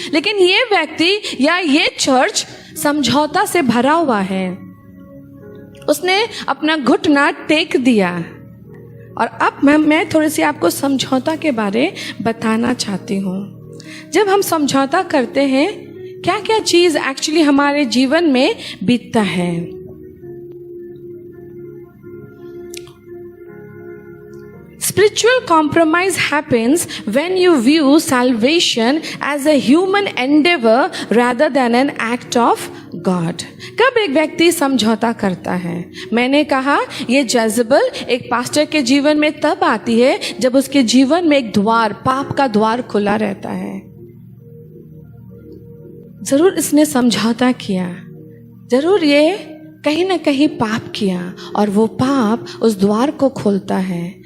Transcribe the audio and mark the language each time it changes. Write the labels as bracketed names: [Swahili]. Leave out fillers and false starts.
[Hindi] लेकिन ये व्यक्ति या ये चर्च समझौता से भरा हुआ है, उसने अपना घुटना टेक दिया। और अब मैं थोड़ी सी आपको समझौता के बारे बताना चाहती हूँ। जब हम समझौता करते हैं, क्या क्या चीज एक्चुअली हमारे जीवन में बीतता है। [English] Spiritual compromise happens when you view salvation as a human endeavor rather than an act of God. [Hindi] कब एक व्यक्ति समझौता करता है? मैंने कहा ये जेजेबल एक पास्टर के जीवन में तब आती है जब उसके जीवन में एक द्वार, पाप का द्वार खुला रहता है। जरूर इसने समझौता किया, जरूर ये कहीं ना कहीं पाप किया, और वो पाप उस द्वार को खोलता है।